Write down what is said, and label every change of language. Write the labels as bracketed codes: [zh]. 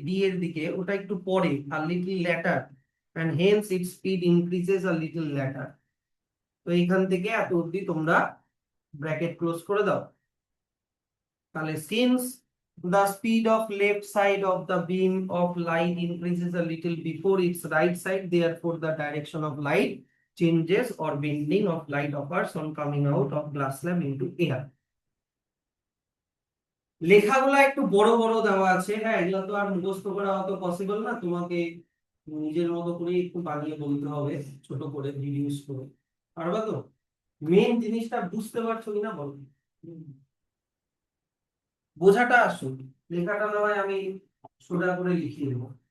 [bn] D এর দিকে, ওটা একটু পরে, [en] a little later, and hence its speed increases a little later. [bn] তো এইখান থেকে এত অবধি তোমরা ব্র্যাকেট ক্লোজ করে দাও। তাহলে [en] since the speed of left side of the beam of light increases a little before its right side, therefore the direction of light changes or bending of light occurs on coming out of glass slab into air. [bn] লেখাগুলো একটু বড় বড় দেওয়া আছে, হ্যাঁ এগুলো তো আর মুখস্থ করা অত পসিবল না, তোমাকে নিজের মতো করে একটু বানিয়ে বলতে হবে, ছোট করে রিডিউস করে। পারবা তো? মেন জিনিসটা বুঝতে পারছো কিনা বলো, বোঝাটা আসুন, লেখাটা না হয় আমি সোজা করে লিখিয়ে দেবো।